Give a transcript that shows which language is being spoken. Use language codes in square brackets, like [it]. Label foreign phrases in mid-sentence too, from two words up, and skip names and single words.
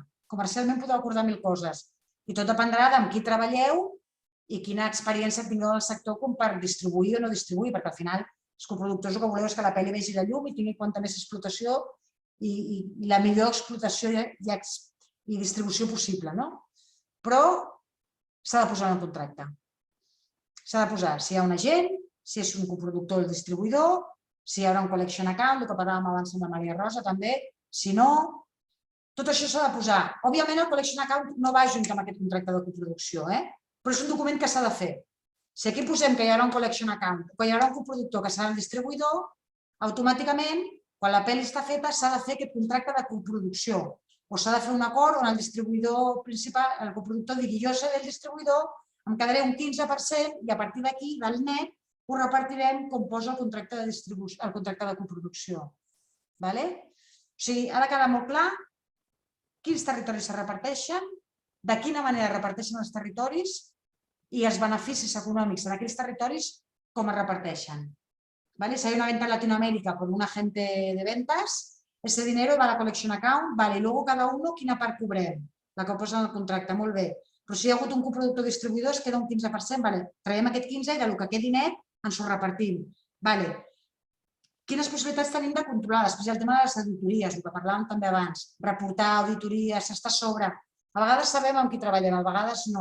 [ca] Comercialment podeu acordar 1000 coses. I tot dependrà d'amb qui treballeu i quina experiència tingueu en el sector com per distribuir o no distribuir, perquè al final els coproductors el que voleu és que la pel·li vegi la llum i tingui quanta més explotació i la millor explotació i distribució possible, no? Però s'ha de posar en el contracte. S'ha de posar si hi ha un agent, si és un coproductor o el distribuïdor, si hi haurà un [en] collection account, [ca] el que parlàvem abans amb la Maria Rosa també, si no, tot això s'ha de posar. Òbviament el [en] collection account [ca] no va junt amb aquest contracte de coproducció, però és un document que s'ha de fer. Si aquí posem que hi haurà un [en] collection account [ca] o que hi haurà un coproductor que serà el distribuïdor, automàticament, quan la pel·li està feta, s'ha de fer aquest contracte de coproducció o s'ha de fer un acord on el distribuïdor principal, el coproductor digui jo seré el distribuïdor, em quedaré un 15% i a partir d'aquí, del net, ho repartirem com posa el contracte de coproducció. O sigui, ha de quedar molt clar quins territoris se reparteixen, de quina manera reparteixen els territoris i els beneficis econòmics en aquells territoris com es reparteixen. [es] Si hay una venta en Latinoamérica por un agente de ventas, ese dinero va a la [en] collection account, [es] y luego cada uno [ca] quina part cobrem, la que posa en el contracte, molt bé. Però si hi ha hagut un coproductor distribuïdor es queda un 15%, traiem aquest 15% i del que quedi net ens ho repartim. Quines possibilitats tenim de controlar? Després hi ha el tema de les auditories, el que parlàvem també abans. Reportar, auditories, s'està a sobre. A vegades sabem amb qui treballem, a vegades no.